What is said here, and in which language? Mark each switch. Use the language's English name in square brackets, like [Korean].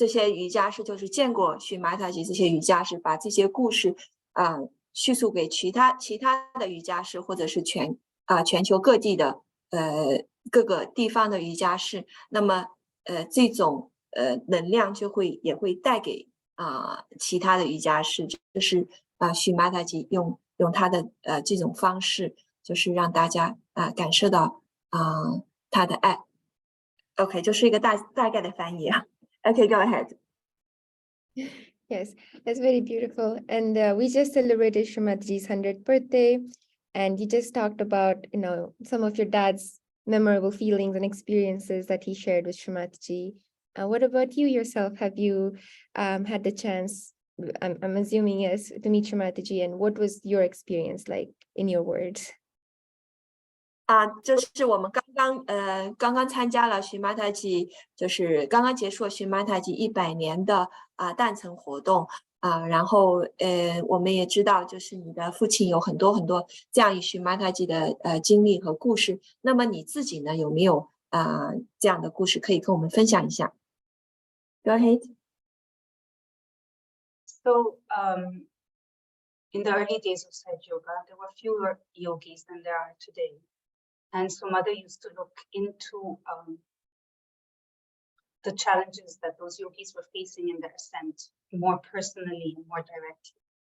[Chinese] 瑜伽师就是见过许玛塔吉这些瑜伽师，把这些故事叙述给其他的瑜伽师，或者是全球各地的各个地方的瑜伽师，那么这种能量也会带给其他的瑜伽师，就是许玛塔吉用他的这种方式，就是让大家感受到他的爱。 OK， 就是一个大概的翻译啊。 [English] OK， go ahead. Yes, that's very beautiful. And we just celebrated Shrimatiji's 100th birthday, and you just talked about, some of your dad's memorable feelings and experiences that he shared with Shrimatiji. What about you yourself? Have you had the chance, I'm assuming yes, to meet Shrimatiji, and what was your experience like in your words? [Chinese] 就是我们刚刚参加了许玛塔吉，就是刚刚结束了许玛塔吉100年的诞辰活动然后我们也知道，就是你的父亲有很多这样与许玛塔吉的经历和故事。那么你自己呢，有没有这样的故事可以跟我们分享一下 ？ [English] Go ahead. So in the early days of Sahaja Yoga, there were fewer yogis than there are today. And so mother used to look into the challenges that those yogis were facing in their ascent more personally and more directly.